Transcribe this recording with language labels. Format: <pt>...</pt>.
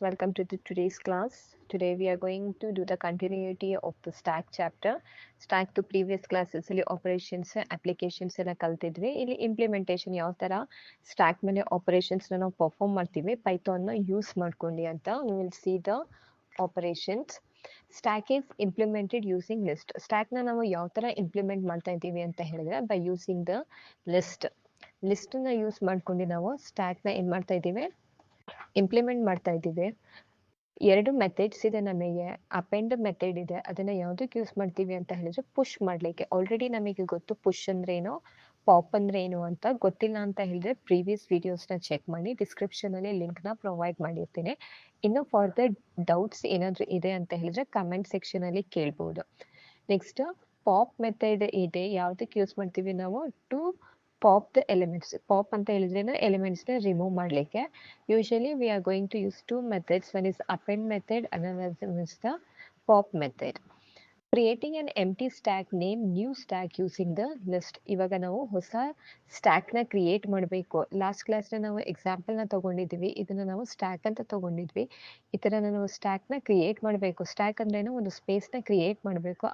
<en>Welcome to today's class. Today we are going to do the continuity of the stack chapter.</en> <kn>Stack to previous classes ಅಲ್ಲಿ operations, applications ಎಲ್ಲ ಕಲ್ತಿದ್ವಿ. ಇಲ್ಲಿ implementation ಯಾವ ತರ stack ಮೇಲೆ operations ನಾವು perform ಮಾಡ್ತೀವಿ Python ನ ಯೂಸ್ ಮಾಡ್ಕೊಂಡು ಅಂತ.</kn> <en>We will see the operations. Stack is implemented using list.</en> <kn>Stack ನ ನಾವು ಯಾವ ತರ implement ಮಾಡ್ತಾ ಇದ್ದೀವಿ ಅಂತ ಹೇಳಿದ್ರೆ</kn> <en>by using the list.</en> <kn>List ನ ಯೂಸ್ ಮಾಡ್ಕೊಂಡು ನಾವು ಸ್ಟ್ಯಾಕ್ ನ ಏನ್ ಮಾಡ್ತಾ ಇದ್ದೀವಿ ಇಂಪ್ಲಿಮೆಂಟ್ ಮಾಡ್ತಾ ಇದ್ದೀವಿ. ಎರಡು ಮೆಥಡ್ಸ್ ಇದೆ ನಮಗೆ. ಅಪೆಂಡ್ ಮೆಥಡ್ ಇದೆ, ಅದನ್ನ ಯಾವ್ದಕ್ಕೆ ಯೂಸ್ ಮಾಡ್ತೀವಿ ಅಂತ ಹೇಳಿದ್ರೆ ಪುಷ್ ಮಾಡ್ಲಿಕ್ಕೆ. ಆಲ್ರೆಡಿ ನಮಗೆ ಗೊತ್ತು ಪುಷ್ ಅಂದ್ರೆ ಏನು, ಪಾಪ್ ಅಂದ್ರೆ ಏನು ಅಂತ. ಗೊತ್ತಿಲ್ಲ ಅಂತ ಹೇಳಿದ್ರೆ ಪ್ರೀವಿಯಸ್ ವಿಡಿಯೋಸ್ನ ಚೆಕ್ ಮಾಡಿ, ಡಿಸ್ಕ್ರಿಪ್ಷನ್ ಅಲ್ಲಿ ಲಿಂಕ್ ನ ಪ್ರೊವೈಡ್ ಮಾಡಿರ್ತೀನಿ. ಇನ್ನು ಫರ್ದರ್ ಡೌಟ್ಸ್ ಏನಾದ್ರು ಇದೆ ಅಂತ ಹೇಳಿದ್ರೆ ಕಮೆಂಟ್ ಸೆಕ್ಷನ್ ಅಲ್ಲಿ ಕೇಳ್ಬೋದು. ನೆಕ್ಸ್ಟ್ ಪಾಪ್ ಮೆಥಡ್ ಇದೆ, ಯಾವ್ದಕ್ಕೆ ಯೂಸ್ ಮಾಡ್ತೀವಿ ನಾವು</kn> <en>To pop the elements.</en> <kn>Pop ಅಂತ ಹೇಳಿದ್ರೆ ಎಲಿಮೆಂಟ್ಸ್ ನ ರಿಮೂವ್ ಮಾಡ್ಲಿಕ್ಕೆ.</kn> <en>Usually we are going to use two methods. One is append method, another is the pop method. Creating an empty stack name new stack using the list.</en> <kn>ಇವಾಗ ನಾವು ಹೊಸ ಸ್ಟ್ಯಾಕ್ನ create ಮಾಡಬೇಕು. Last ಕ್ಲಾಸ್ನ ನಾವು ಎಕ್ಸಾಂಪಲ್ನ ತಗೊಂಡಿದ್ವಿ, ಇದನ್ನ ನಾವು ಸ್ಟ್ಯಾಕ್ ಅಂತ ತಗೊಂಡಿದ್ವಿ. ಈ ಥರ ನಾವು ಸ್ಟ್ಯಾಕ್ನ ಕ್ರಿಯೇಟ್ ಮಾಡಬೇಕು. ಸ್ಟ್ಯಾಕ್ ಅಂದ್ರೇನು, ಒಂದು ಸ್ಪೇಸ್ನ ಕ್ರಿಯೇಟ್ ಮಾಡಬೇಕು.</kn>